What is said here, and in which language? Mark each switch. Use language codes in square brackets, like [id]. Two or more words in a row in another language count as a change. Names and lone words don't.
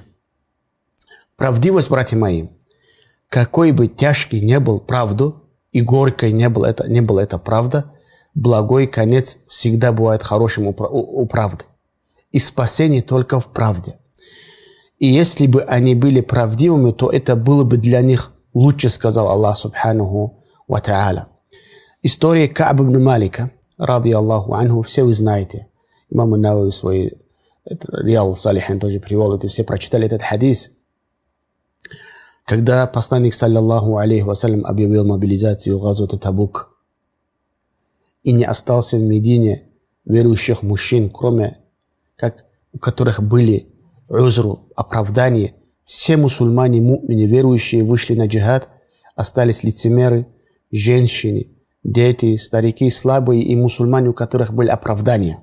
[ru] Правдивость, братья мои, какой бы тяжкий не был правду, и горькой не была эта правда, благой конец всегда бывает хорошим у правды. И спасение только в правде. И если бы они были правдивыми, то это было бы для них лучше, сказал Аллах [ar] سبحانه وتعالى. [ru] История Ка'ба ибн Малика, [ar] رضي الله عنه, [ru] все вы знаете. Имам Ан-Навави свои Рияд ас-Салихин тоже привел, это все прочитали этот хадис. Когда посланник, [ar] صلى الله عليه وسلم, [ru] объявил мобилизацию газвата Табук, и не остался в Медине верующих мужчин, кроме у которых были узру, оправдания, все мусульмане, му'мины, верующие, вышли на джихад, остались лицемеры, женщины, дети, старики, слабые и мусульмане, у которых были оправдания.